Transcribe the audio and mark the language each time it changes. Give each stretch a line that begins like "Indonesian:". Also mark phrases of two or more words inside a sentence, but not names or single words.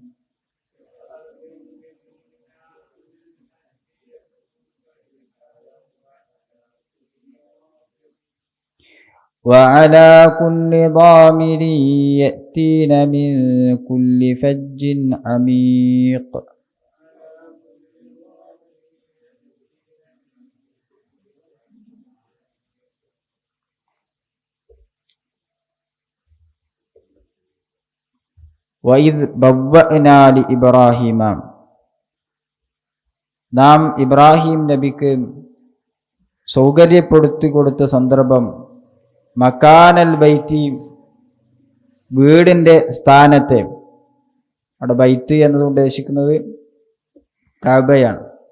Arabic: يأتين من كل فج عميق. وإذ بوأنا لإبراهيم,
Malayalam: നാം ഇബ്രാഹിം നബിക്ക് സൗകര്യപ്പെടുത്തി കൊടുത്ത സന്ദർഭം,
Arabic: مكان البيت,
Malayalam: വീടിൻ്റെ സ്ഥാനത്തെ. അവിടെ ബൈത്ത് എന്നത് ഉദ്ദേശിക്കുന്നത് കഅബയാണ്.